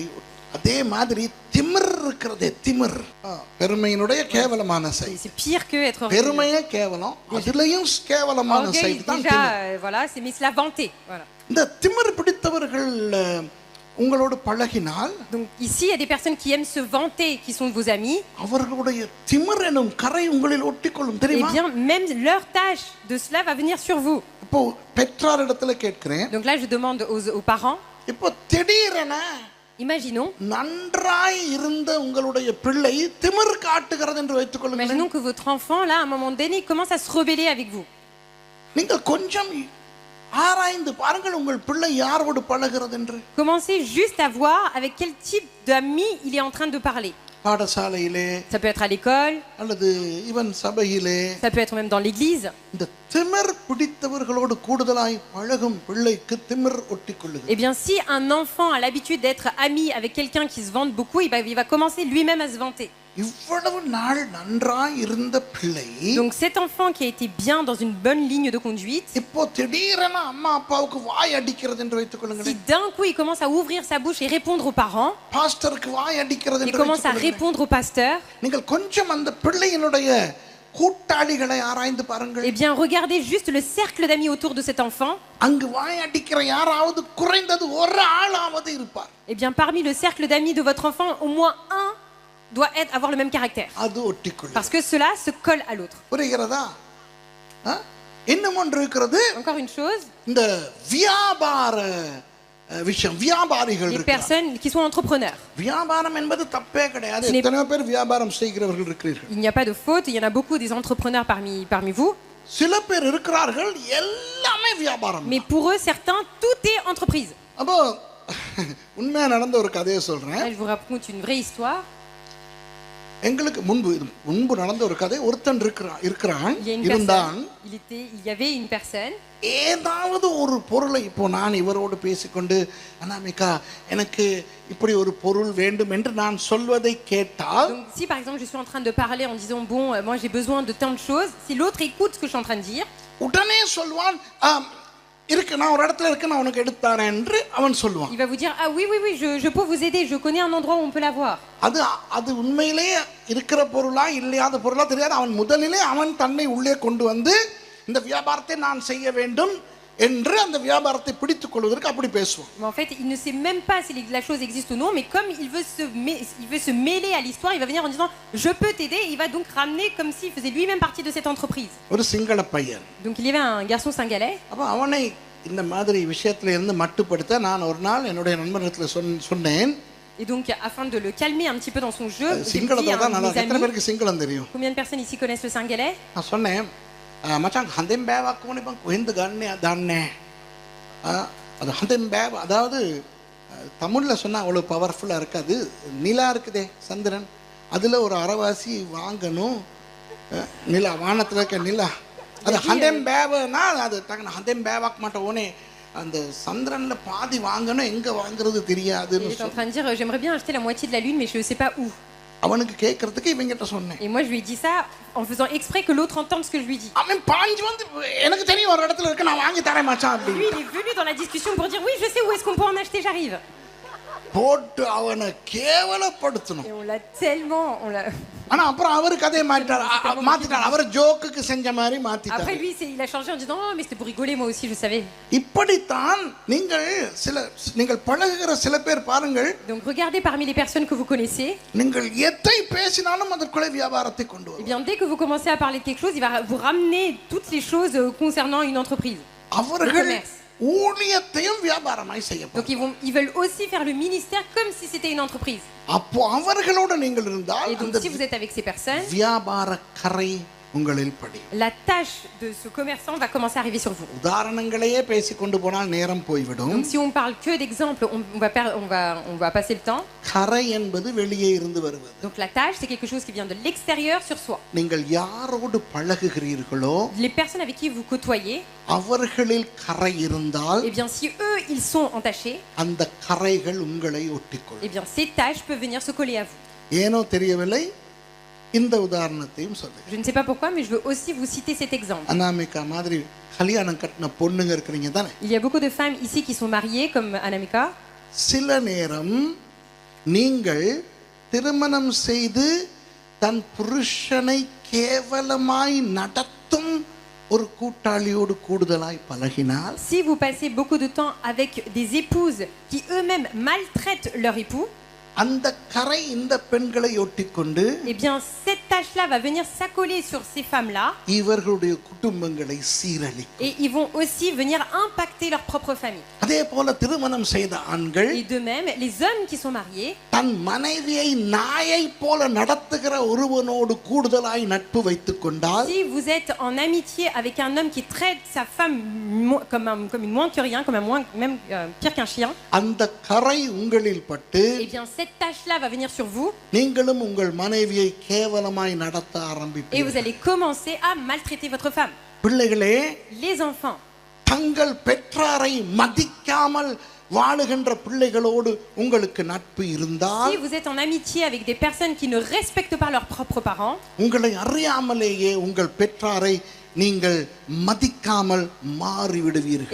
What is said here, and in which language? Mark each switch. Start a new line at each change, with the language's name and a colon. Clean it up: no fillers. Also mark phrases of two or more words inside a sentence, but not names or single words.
Tamil: அதே மாதிரி திமிர் இருக்கிறதே, திமிர் பெருமையினுடைய கேவலமான சைடு. பெருமையே கேவலம், அதுலயும் கேவலமான சைடு தான் இந்த திமிர் பிடித்தவர்கள் உங்களோடு பழகினால்.
French: Donc ici il y a des personnes qui aiment se vanter, qui sont vos amis.
Tamil: அவர்களுடைய திமிர் எனும் கரை உங்களில் ஒட்டிக்கொள்ளும் தெரியுமா?
French: Et bien même leur tâche de cela va venir sur vous.
Tamil: இப்போ பெற்றாரிடத்துல கேட்கிறேன்.
French: Donc là je demande aux parents.
Tamil: இப்போ திடீரென
French: imaginons
Tamil: நன்றாய் இருந்த உங்களுடைய பிள்ளை திமிர் காட்டுகிறது என்று வைத்துக் கொள்ளுங்கள்.
French: Imaginons que votre enfant là à un moment donné commence à se rebeller avec vous.
Tamil: நீங்கள் கொஞ்சம் ஆராய்ந்து பாருங்கள் உங்கள் பிள்ளை யாரோடு பழகிறது என்று.
French: Commencez juste à voir avec quel type d'amis il est en train de parler.
Tamil: பாடசாலையிலே,
French: ça peut être à l'école,
Tamil: அல்லது ஈவன் சபையிலே,
French: ça peut être même dans l'église.
Tamil: இந்த திமிர் பிடித்தவர்களோடு கூடுதலாய் பழகும் பிள்ளைக்கு திமிர் ஒட்டிக்கொள்ளுகிறது.
French: Eh bien si un enfant a l'habitude d'être ami avec quelqu'un qui se vante beaucoup, il va commencer lui-même à se vanter.
Tamil: இவ்வளவு நாள் நன்றாய் இருந்த பிள்ளை,
French: donc cet enfant qui a été bien dans une bonne ligne de conduite,
Tamil: இப்போ திடீரென அம்மா அப்பாவுக்கு வாய் அடிக்கிறது என்று வைத்துக் கொள்ளுங்கள்.
French: si d'un coup il commence à ouvrir sa bouche et répondre aux parents,
Tamil: பாஸ்டருக்கு வாய் அடிக்கிறது என்று
French: il commence à répondre au pasteur,
Tamil: நீங்கள் கொஞ்சம் அந்த பிள்ளையினுடைய கூட்டாளிகளை ஆராய்ந்து பாருங்கள்.
French: eh bien regardez juste le cercle d'amis autour de cet enfant.
Tamil: அங்கு வாய் அடிக்கிற யாராவது குறைந்தது ஒரு ஆளாவது இருப்பார்.
French: Eh bien parmi le cercle d'amis de votre enfant, au moins un doit avoir le même caractère.
Tamil: அது ஒட்டிக்கொள்ளும்.
French: Parce que cela se colle à l'autre.
Tamil: புரிகிறதா? இன்னும் ஒன்று இருக்கிறது.
French: Encore une chose.
Tamil: இந்த வியாபார விஷயம், வியாபாரிகள்
French: les personnes qui sont entrepreneurs.
Tamil: வியாபாரம் என்பது தப்பே கிடையாது. எத்தனை பேர் வியாபாரம் செய்கிறவர்கள் இருக்கிறீர்கள்.
French: Il n'y a pas de faute, il y en a beaucoup des entrepreneurs parmi vous.
Tamil: சில பேர் இருக்கிறார்கள் எல்லாமே வியாபாரம்.
French: Mais pour eux certains tout est entreprise.
Tamil: அப்போ உண்மையா நடந்த ஒரு கதையை சொல்றேன்.
French: Je vous raconte une vraie histoire.
Tamil: எங்களுக்கு முன்பு நடந்த ஒரு கதை. ஒருத்தன் இருக்கிறான்
French: Il y a une
Tamil: இருந்தான்.
French: personne, il y avait une personne.
Tamil: ஏதாவது ஒரு பொருளை இப்போ நான் இவரோடு பேசிக்கொண்டு அனாமிகா எனக்கு இப்படி ஒரு பொருள் வேண்டும் என்று நான் சொல்வதை கேட்டால்,
French: Donc si par exemple je suis en train de parler en disant bon moi j'ai besoin de tant de choses, si l'autre écoute ce que je suis en train de dire,
Tamil: உடனே சொல்வான் இருக்கு, நான் ஒரு இடத்துல இருக்கு, நான் உனக்கு எடுத்து தரேன் என்று அவன் சொல்லுவான்.
French: il va vous dire ah oui je peux vous aider, je connais un endroit où on peut l'avoir.
Tamil: அது உண்மையிலேயே இருக்கிற பொருளா இல்லையாத பொருளா தெரியாது. அவன் முதலிலே அவன் தன்னை உள்ளே கொண்டு வந்து இந்த வியாபாரத்தை நான் செய்ய வேண்டும் என்று அந்த வியாபாரத்தை பிடித்துக் கொள்வதற்கு அப்படி பேசுவான்.
French: Mais en fait il ne sait même pas si la chose existe ou non, mais comme il veut se mêler à l'histoire, il va venir en disant je peux t'aider, il va donc ramener comme s'il faisait lui-même partie de cette entreprise.
Tamil: ஒரு சிங்கள பையன்.
French: Donc il y avait un garçon singalais.
Tamil: அப்ப அவனை இந்த மாதிரி விஷயத்துல இருந்து மட்டுப்படுத்த நான் ஒரு நாள் என்னுடைய நண்பனிடத்துல சொன்னேன்.
French: Et donc afin de le calmer un petit peu dans son jeu, j'ai dit
Tamil: சிங்களத்துல
French: à
Tamil: தான் நல்லா
French: mes
Tamil: எத்தனை
French: amis,
Tamil: பேருக்கு சிங்களம் தெரியும்?
French: combien de personnes ici connaissent le singalais?
Tamil: நான் சொன்னேன் மச்சான் ஹந்தெம் பேவாக்கு போனே பா கோயந்து கண்ணே தானே அது ஹந்தெம் பேவ், அதாவது தமிழ்ல சொன்னா அவ்வளவு பவர்ஃபுல்லா இருக்காது. நிலா இருக்குதே சந்திரன், அதுல ஒரு அரைவாசி வாங்கணும். நிலா வானத்துல இருக்க நிலா அது ஹந்தெம் பேவனா அது டக்குனு ஹந்தெம் பேவாக்க மாட்டோம். ஓனே அந்த சந்திரன்ல பாதி வாங்கணும், எங்க வாங்குறது தெரியாதுன்னு.
French: Il est en train de dire j'aimerais bien acheter la moitié de la lune mais je sais pas où.
Tamil: அவனுக்கு கேட்கறதுக்கு இவங்கிட்ட சொன்னேன்.
French: Et moi je lui ai dit ça en faisant exprès que l'autre entende ce que je lui dis.
Tamil: அவன் பாஞ்சு வந்து எனக்கு தெரியும் ஒரு இடத்துல இருக்கு, நான் வாங்கி தரேன் மச்சான் அப்படி.
French: Lui il est venu dans la discussion pour dire oui je sais où est-ce qu'on peut en acheter, j'arrive.
Tamil: போட்டு அவனை கேவலப்படுத்தணும்.
French: Et on l'a tellement
Tamil: ஆனா அப்புறம் அவரு கதையை மாத்திட்டார். அவர் ஜோக்குக்கு செஞ்ச மாதிரி மாத்திட்டார்.
French: Après lui il a changé en disant oh mais c'était pour rigoler, moi aussi je savais.
Tamil: இப்படித்தான் நீங்கள் பழகுகிற சில பேர் பாருங்கள்.
French: Donc regardez parmi les personnes que vous connaissez.
Tamil: நீங்கள் எதை பேசினாலும் அதற்குள்ளே வியாபாரத்தை கொண்டு
French: Eh
Tamil: வரும்.
French: bien dès que vous commencez à parler de quelque chose, il va vous ramener toutes les choses concernant une entreprise.
Tamil: அவர்கள் ஊழியத்தையும் வியாபாரமாய் செய்யப்படும்.
French: Donc ils veulent aussi faire le ministère comme si c'était une entreprise.
Tamil: அப்போ அவர்களோடு நீங்கள் இருந்தால்
French: Et donc si vous êtes avec ces personnes,
Tamil: வியாபார கரை உங்களில் படி.
French: la tâche de ce commerçant va commencer à arriver sur vous.
Tamil: உதாரணங்களையே பேசிக்கொண்டு போனால் நேரம் போய்விடும்.
French: Donc si on parle que d'exemples, on va passer le temps.
Tamil: கரை என்பது வெளியே இருந்து வருவது.
French: Donc la tâche c'est quelque chose qui vient de l'extérieur sur soi.
Tamil: நீங்கள் யாரோடு பழகுகிறீர்களோ
French: Les personnes avec qui vous côtoyez,
Tamil: அவர்களில் கரை இருந்தால்
French: eh bien si eux ils sont entachés,
Tamil: அந்த கரைகள் உங்களை ஒட்டிக்கொள்ளும்.
French: eh bien ces tâches peuvent venir se coller à vous.
Tamil: ஏனோ தெரியவில்லை, இந்த உதாரணத்தையும் சொல்லு.
French: Je ne sais pas pourquoi mais je veux aussi vous citer cet exemple.
Tamil: அனாமிகா மாதிரி கல்யாணம் கட்டின பொண்ணுங்க இருக்கிறீங்க தானே?
French: Il y a beaucoup de femmes ici qui sont mariées comme Anamika.
Tamil: சில நேரம் நீங்கள் திருமணம் செய்து தன் புருஷனை கேவலமாய் நடத்தும் ஒரு கூட்டாளியோடு கூடுதலாய் பழகினால்,
French: Si vous passez beaucoup de temps avec des épouses qui eux-mêmes maltraitent leur époux,
Tamil: அந்த கரை இந்த பெண்களை ஒட்டிக்கொண்டு
French: eh bien cette tâche-là va venir s'accoler sur ces femmes-là
Tamil: இவர்களுடைய குடும்பங்களை சீரழிக்கும்.
French: et ils vont aussi venir impacter leur propre famille.
Tamil: அதே போல திருமணம் செய்த ஆண்கள்
French: Et de même, les hommes qui sont mariés,
Tamil: தன் மனைவியை நாயை போல நடத்துகிற ஒருவனோடு கூடுதலாய் நட்பு வைத்துக் கொண்டால்,
French: si vous êtes en amitié avec un homme qui traite sa femme comme une moins que rien, comme même pire qu'un chien,
Tamil: அந்த கரை உங்களில் பட்டு
French: eh bien cette tâche-là va venir sur vous
Tamil: நீங்களும் உங்கள் மனைவியை கேவலமாய் நடத்த
French: et vous
Tamil: ஆரம்பிப்பீர்கள்.
French: allez commencer à maltraiter votre femme.
Tamil: பிள்ளைகளே,
French: Les enfants,
Tamil: தங்கள் பெற்றாரை மதிக்காமல் வாழுகின்ற பிள்ளைகளோடு உங்களுக்கு நட்பு இருந்தால்,
French: si vous êtes en amitié avec des personnes qui ne respectent pas leurs propres parents,
Tamil: உங்களை அறியாமலேயே உங்கள் பெற்றாரை நீங்கள் மதிக்காமல் மாறிவிடுவீர்கள்.